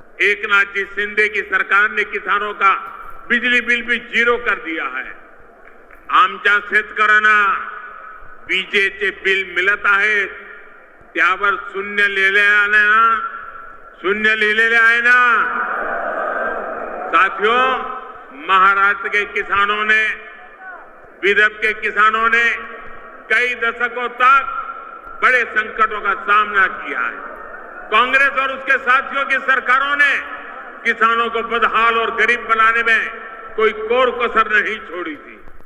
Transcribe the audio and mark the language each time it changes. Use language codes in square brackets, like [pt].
[hi] एकनाथ जी शिंदे की सरकार ने किसानों का बिजली बिल भी 0 कर दिया है। [mr] आमच्या शेतकऱ्यांना विजेचे बिल मिळत आहेत, त्यावर शून्य लिहिलेले आहे ना। [hi] साथियों, महाराष्ट्र के किसानों ने, विदर्भ के किसानों ने कई दशकों तक बड़े संकटों का सामना किया है। कांग्रेस और उसके साथियों की सरकारों ने किसानों को बदहाल और गरीब बनाने में कोई कोर कसर नहीं छोड़ी थी।